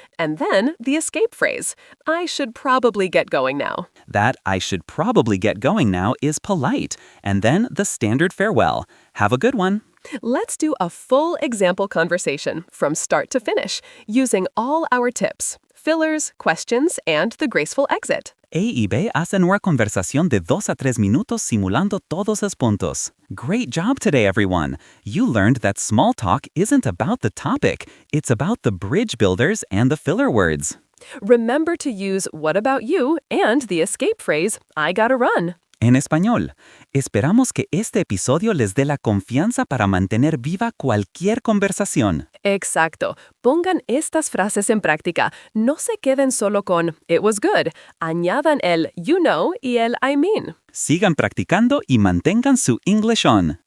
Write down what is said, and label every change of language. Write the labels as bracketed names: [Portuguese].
[English] And then the escape phrase, "I should probably get going now." That "I should probably get going now" is polite. And then the standard farewell. Have a good one. Let's do a full example conversation from start to finish, using all our tips, fillers, questions, and the graceful exit. [Spanish] A y B hacen una conversación de 2 a 3 minutos simulando todos los puntos. [English] Great job today, everyone! You learned that small talk isn't about the topic, it's about the bridge builders and the filler words. Remember to use "what about you" and the escape phrase, "I gotta run." [Spanish] En español, esperamos que este episodio les dé la confianza para mantener viva cualquier conversación. Exacto. Pongan estas frases en práctica. No se queden solo con [English] "it was good". [Spanish] Añadan el [English] "you know" [Spanish] y el [English] "I mean". [Spanish] Sigan practicando y mantengan su InglishOn.